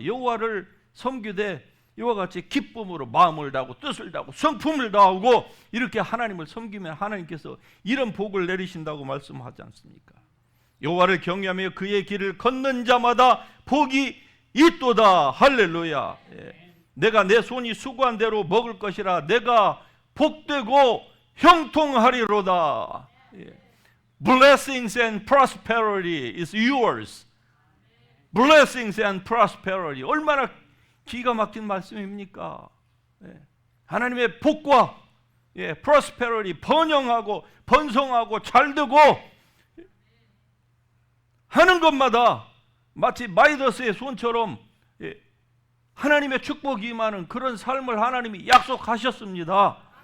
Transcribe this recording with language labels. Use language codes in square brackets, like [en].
[ko] 여호와를 섬기되 이와 같이 기쁨으로 마음을 다하고 뜻을 다하고 성품을 다하고 이렇게 하나님을 섬기면 하나님께서 이런 복을 내리신다고 말씀하지 않습니까? 여호와를 경외하며 그의 길을 걷는 자마다 복이 있도다. 할렐루야. 내가 내 손이 수고한 대로 먹을 것이라. 내가 복되고 형통하리로다. [en] Blessings and prosperity is yours. Blessings and prosperity. [ko] 얼마나 기가 막힌 말씀입니까? 하나님의 복과 prosperity, 번영하고 번성하고 잘되고 하는 것마다 마치 마이더스의 손처럼 하나님의 축복이 임하는 그런 삶을 하나님이 약속하셨습니다.